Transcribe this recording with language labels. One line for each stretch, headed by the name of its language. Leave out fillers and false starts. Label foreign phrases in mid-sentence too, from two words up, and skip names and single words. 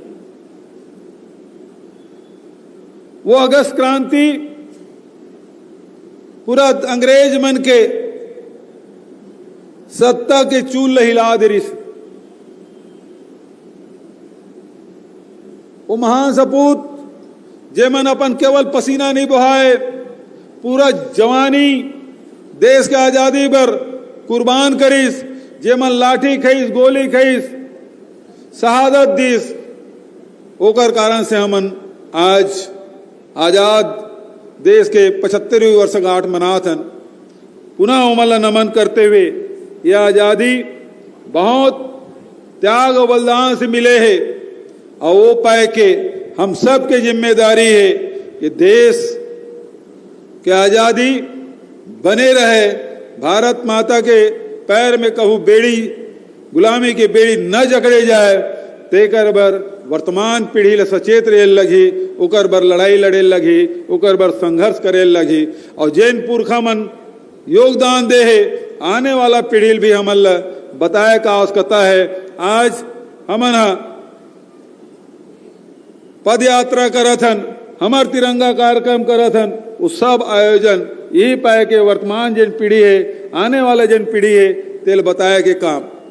Chhattisgarhi: वो अगस्त क्रांति पूरा अंग्रेज मन के सत्ता के चूल हिला दे रही। वो महान सपूत जेमन अपन केवल पसीना नहीं बहाए, पूरा जवानी देश के आजादी पर कुर्बान करीस, जेमन लाठी खईस, गोली खईस, शहादत दीस। ओकर कारण से हमन आज आजाद देश के 75वीं वर्षगांठ मनाथन। पुनः उमल नमन करते हुए यह आजादी बहुत त्याग और बलिदान से मिले है और वो पाए के हम सब के जिम्मेदारी है कि देश के आजादी बने रहे, भारत माता के पैर में कहूँ बेड़ी, गुलामी की बेड़ी न जकड़े जाए। तेकर बर वर्तमान पीढ़ी ले सचेत रहे लगी, ओकर बर लड़ाई लड़े लगी, ओकर बर संघर्ष करे लगी और जैन पुरखा मन योगदान दे है आने वाला पीढ़ी भी हमन बताए का आवश्यकता है। आज हमन पद यात्रा करथन, हमार तिरंगा कार्यक्रम करथन, वो सब आयोजन यही पाए के वर्तमान जन पीढ़ी है, आने वाला जन पीढ़ी है तेल बताए के काम।